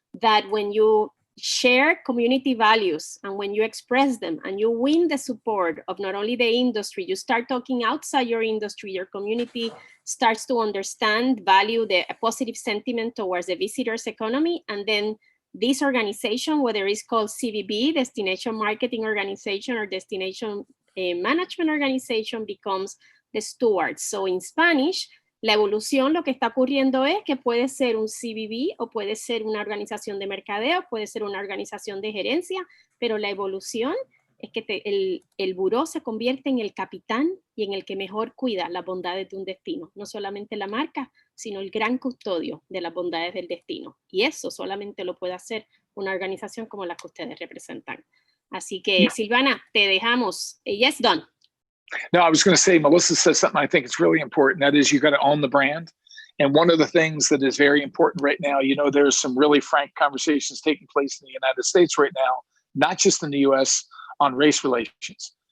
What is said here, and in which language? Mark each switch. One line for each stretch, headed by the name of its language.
English: that when you share community values and when you express them and you win the support of not only the industry, you start talking outside your industry, your community starts to understand, value a positive sentiment towards the visitors economy, and then this organization, whether it's called CVB, Destination Marketing Organization, or Destination Management Organization, becomes the steward. So in Spanish,
Spanish: la evolución, lo que está ocurriendo es que puede ser un CVB o puede ser una organización de mercadeo, puede ser una organización de gerencia, pero la evolución es que el buró se convierte en el capitán y en el que mejor cuida las bondades de un destino. No solamente la marca, sino el gran custodio de las bondades del destino. Y eso solamente lo puede hacer una organización como la que ustedes representan. Así que, Silvana, te dejamos.
English: Yes, Don. No, I was going to say, Melissa says something I think it's really important. That is, you got to own the brand. And one of the things that is very important right now, there's some really frank conversations taking place in the United States right now, not just in the US, on race relations.